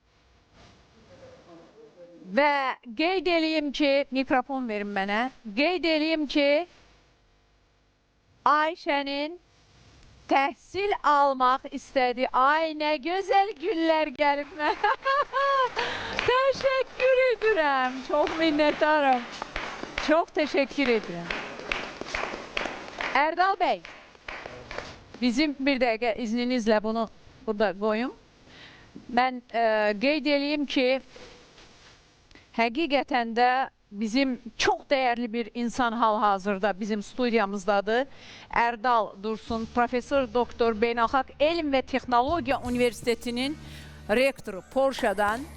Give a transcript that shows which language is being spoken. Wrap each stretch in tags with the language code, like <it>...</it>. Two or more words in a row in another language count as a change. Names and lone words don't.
<az>Və qeyd eləyim ki, mikrofon verin mənə. Qeyd eləyim ki, Ayşənin təhsil almaq istədi. Ay, nə gözəl güllər gəlib mənə. Təşəkkür edirəm. Çox minnətdarım.</az> <tr>Çok teşekkür ederim. Erdal Bey, bizim bir dakika izninizle bunu burada koyun.</tr> <az>Ben qeyd edeyim ki, həqiqətən də bizim çox dəyərli bir insan hal-hazırda bizim studiyamızdadır. Erdal Dursun, Profesör Doktor Beynəlxalq Elm və Texnologiya Universitetinin rektoru Polşadan.</az>